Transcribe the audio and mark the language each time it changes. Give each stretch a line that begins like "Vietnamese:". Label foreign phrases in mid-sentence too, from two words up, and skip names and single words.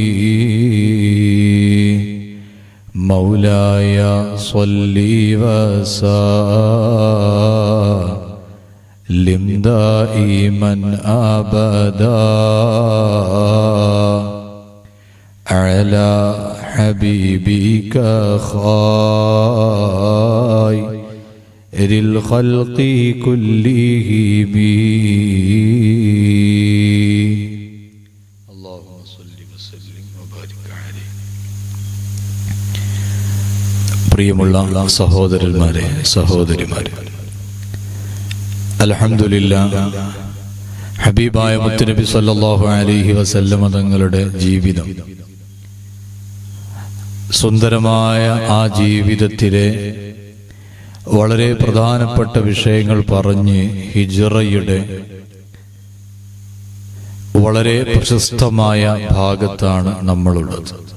Arabic: مولاي صل وسلم دائما أبدا على حبيبك خير الخلق كلهم. اللهم صل وسلم وبارك عليه.
Malayalam: പ്രിയമുള്ള സഹോദരന്മാരെ, സഹോദരിമാരെ, അൽഹംദുലില്ലാഹ്, ഹബീബായ മുത്തുനബി
Arabic: صلى الله عليه وسلم
Malayalam: തങ്ങളുടെ ജീവിതം, സുന്ദരമായ ആ ജീവിതത്തിലെ വളരെ പ്രധാനപ്പെട്ട വിഷയങ്ങൾ പറഞ്ഞ് ഹിജ്റയുടെ വളരെ പ്രശസ്തമായ ഭാഗത്താണ് നമ്മളുള്ളത്.